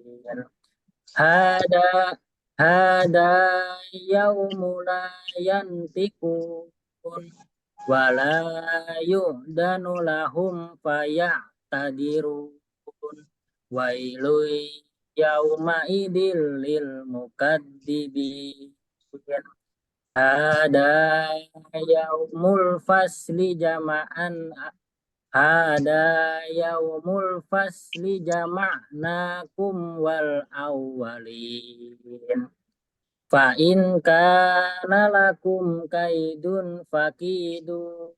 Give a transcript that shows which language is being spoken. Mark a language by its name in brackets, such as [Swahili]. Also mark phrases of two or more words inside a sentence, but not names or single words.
[Arabic] هذا يوم لا ينطقون ولا يؤذن لهم فيعتذرون. ويل يومئذ للمكذبين. هذا يوم الفصل جمعناكم والأولين. فإن كان لكم كيد فكيدون.